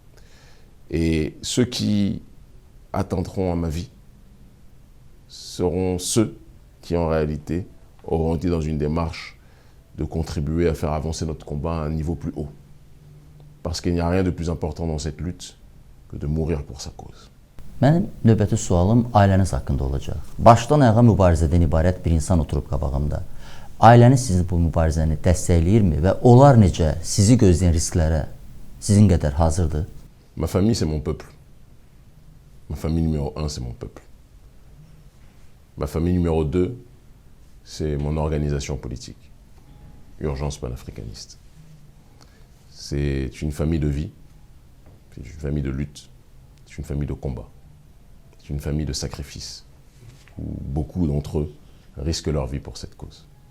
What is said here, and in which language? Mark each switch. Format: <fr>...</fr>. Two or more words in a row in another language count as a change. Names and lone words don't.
<fr>Et ceux qui atteindront à ma vie seront ceux qui, en réalité, auront été dans une démarche de contribuer à faire avancer notre combat à un niveau plus haut. Parce qu'il n'y a rien de plus important dans cette lutte que de mourir pour sa cause.</fr> <az>Mənim növbəti sualım ailəniz haqqında olacaq. Başdan ayağa mübarizədən ibarət bir insan oturub qabağımda. Ailəniz sizin bu mübarizəni dəstəkləyirmi və onlar necə sizi gözləyən risklərə sizin qədər hazırdır?</az> <fr>Ma famille, c'est mon peuple. Ma famille numéro 1, c'est mon peuple. Ma famille numéro 2, c'est mon organisation politique. Urgence panafricaniste. C'est une famille de vie, c'est une famille de lutte, c'est une famille de combat, c'est une famille de sacrifice, où beaucoup d'entre eux risquent leur vie pour cette cause.</fr>